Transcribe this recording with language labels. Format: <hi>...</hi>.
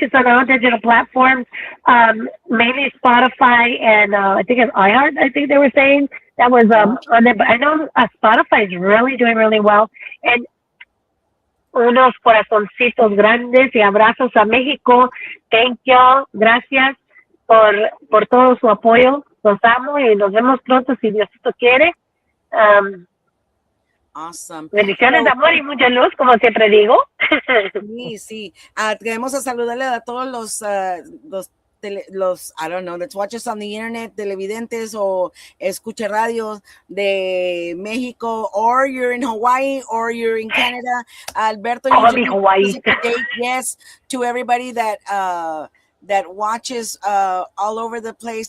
<en>It's on all digital platforms, mainly Spotify and I think it's iHeart. I think they were saying that was on there. But I know Spotify is really doing really well. And</en> <es>unos corazoncitos grandes y abrazos a México.</es> <en>Thank you.</en> <es>Gracias por todo su apoyo. Los amo y nos vemos pronto si Diosito quiere.</es> <en>Awesome.</en> <es>Bendiciones de amor y mucha luz, como siempre digo. Sí. Queremos saludarle a todos los</es> <en>I don't know, let's watch us on the internet,</en> <es>televidentes o escucha radios de Mexico,</es> <en>or you're in Hawaii, or you're in Canada. Alberto, you just Hawaii. yes, to everybody that that watches all over the place.</en>